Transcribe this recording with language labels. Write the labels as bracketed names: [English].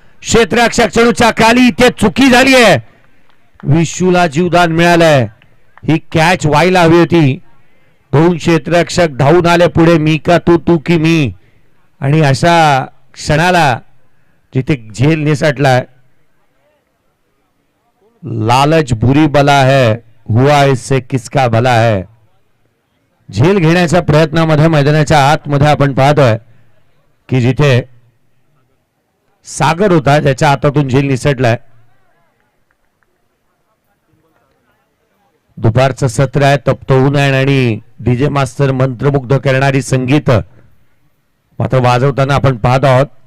[Marathi] क्षेत्ररक्षक चेंडूच्या खाली, इथे चुकी झाली आहे. विशूला जीवदान मिळालंय. ही कॅच व्हायला हवी होती. 2 क्षेत्ररक्षक धावून आले पुढे, मी का तू, तू की मी. आणि अशा क्षणाला जिथे झेल निसटलाय. [Hindi] लालच बुरी बला है, हुआ इससे किसका भला है. [Marathi] झेल घेण्याच्या प्रयत्नामध्ये मैदानाच्या आतमध्ये आपण पाहतोय की जिथे सागर होता त्याच्या हातातून झेल निसटलाय. दुपारचं सत्र आहे, तप्तऊन आहे आणि डीजे मास्टर मंत्रमुग्ध करणारी संगीत मात्र वाजवताना आपण पाहत आहोत.